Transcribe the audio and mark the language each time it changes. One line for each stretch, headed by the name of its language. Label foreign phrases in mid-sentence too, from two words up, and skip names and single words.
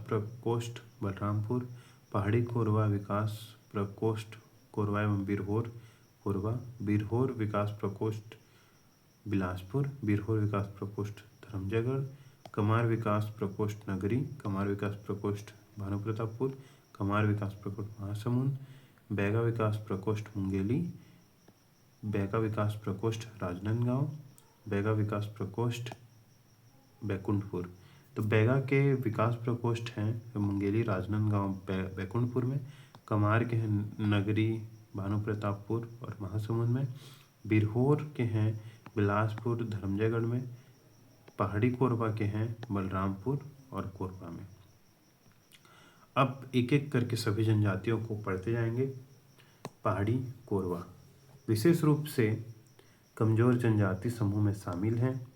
Hindi: प्रकोष्ठ बलरामपुर, पहाड़ी कोरबा विकास प्रकोष्ठ कोरबा एवं बिरहोर कोरबा, बिरहोर विकास प्रकोष्ठ बिलासपुर, बिरहोर विकास प्रकोष्ठ धर्मजयगढ़, कमार विकास प्रकोष्ठ नगरी, कमार विकास प्रकोष्ठ भानुप्रतापपुर, कमार विकास प्रकोष्ठ महासमुंद, बैगा विकास प्रकोष्ठ मुंगेली, बैगा विकास प्रकोष्ठ राजनांदगांव, बैगा विकास प्रकोष्ठ बैकुंठपुर। तो बैगा के विकास प्रकोष्ठ हैं मुंगेली राजनांदगांव बैकुंठपुर में, कमार के हैं नगरी भानुप्रतापपुर और महासमुंद में, बिरहोर के हैं बिलासपुर धर्मजयगढ़ में, पहाड़ी कोरबा के हैं बलरामपुर और कोरबा में। अब एक एक करके सभी जनजातियों को पढ़ते जाएंगे। पहाड़ी कोरबा विशेष रूप से कमजोर जनजाति समूह में शामिल हैं।